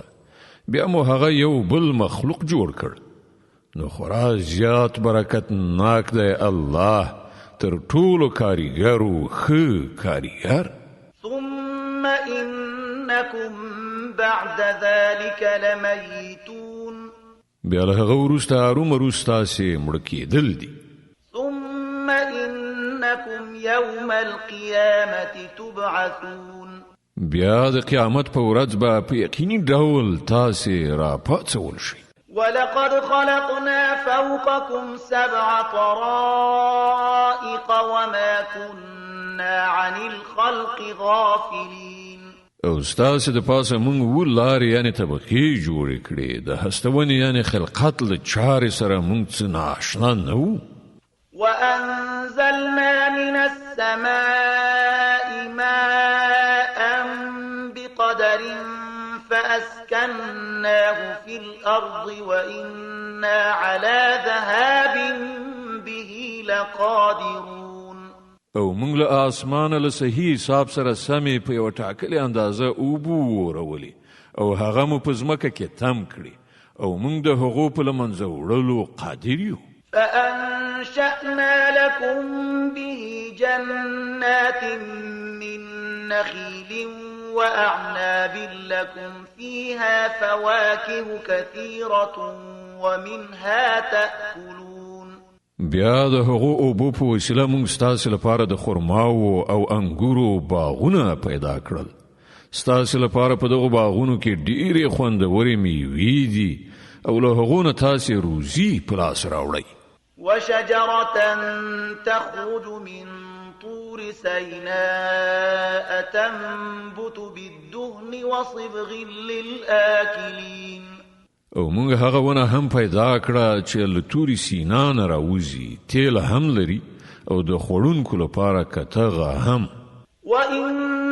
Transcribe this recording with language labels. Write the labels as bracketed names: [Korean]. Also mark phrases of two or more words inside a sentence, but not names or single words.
[Pashto] بیا مو هغه یو بل مخلوق جوړ کړ. نو خورا زیات برکت ناک دی الله تر ټولو کاریګرو ښه کاریګر. [Arabic] ثم إنكم بعد ذلك لميتون. [Pashto] بیا له هغه وروسته ارومرو ستاسې مړه کېدل دي. [Arabic] ثم إنكم يوم القيامة تبعثون. [Pashto] بیا د قیامت په ورځ به په یقیني ډول تاسې راپاڅول شئ. [Arabic] ولقد خلقنا فوقكم 7 طرائق وما كنا عن الخلق غافلين. [Pashto] او ستاسې د پاسه موږ ولارې یعنی طبقې جوړې کړې، د هستونې یعنی خلقت له چارې سره موږ څه نااشنا نه وو. [Arabic] وأنزلنا من السماء ماء بقدر فأسكناه في الأرض وإنا على ذهاب به لقادرون. [Pashto] او موږ له آسمانه له صحیح حساب سره سمې په یوه ټاکلې اندازه اوبه ورولې او هغه مو په ځمکه کې تم کړي او موږ د هغو په له منځه وړلو قادر یو. [Arabic] فأنشأنا لكم به جنات من نخيل وأعناب لكم فيها فواكه كثيرة ومنها تأكلون. [Pashto] بیا د هغو اوبو په وسیله موږ ستاسې لپاره د خرماو او انګورو باغونه پیدا کړل. ستاسې لپاره په دغو باغونو کې ډېرې خوندورې میوې دي او له هغو نه تاسې روزي په لاس راوړئ. [Arabic] وشجرة تخرج من طور سيناء تنبت بالدهن وصبغ للآكلين. [Pashto] او موږ هغه ونه هم پیدا کړه چې له توري سینا نه راوځي، تیل هم لري او د خوړونکو لپاره کتغه هم. [Arabic] وَإِنَّ